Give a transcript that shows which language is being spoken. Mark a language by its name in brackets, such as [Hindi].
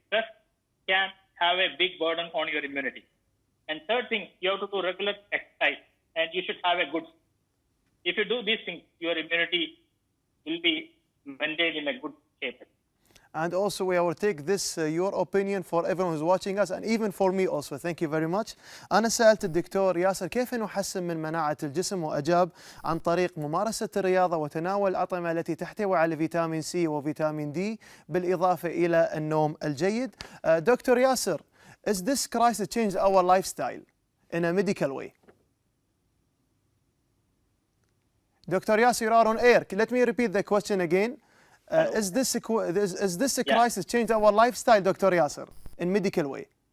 [English] Stress can have a big burden on your immunity. And third thing, you have to do regular exercise, and you should have a good sleep. If you do these things, your immunity will be maintained in a good shape. And also we will take this your opinion for everyone who's watching us and even for me also. Thank you very much. [Arabic] أنا سألت الدكتور ياسر كيف نحسن من مناعة الجسم وأجاب عن طريق ممارسة الرياضة وتناول الأطعمة التي تحتوي على فيتامين سي وفيتامين دي بالإضافة إلى النوم الجيد. [English] Dr. Yasser, is this crisis changed our lifestyle in a medical way? Dr. Yasser, you are on air. Let me repeat the question again. Is this a crisis changed our lifestyle, Dr. Yasser, in medical way?